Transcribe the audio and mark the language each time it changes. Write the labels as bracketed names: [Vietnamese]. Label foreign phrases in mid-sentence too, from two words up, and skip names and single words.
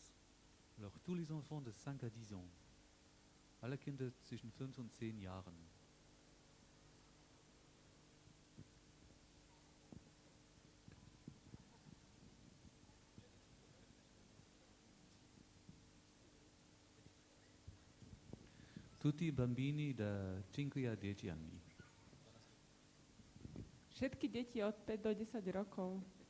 [French] Alors tous les enfants de 5 à 10 ans. [German] Alle Kinder zwischen 5 und 10 Jahren. [Italian] Tutti i bambini da 5 a 10 anni. [Slovak] Všetky deti od 5 do 10 rokov.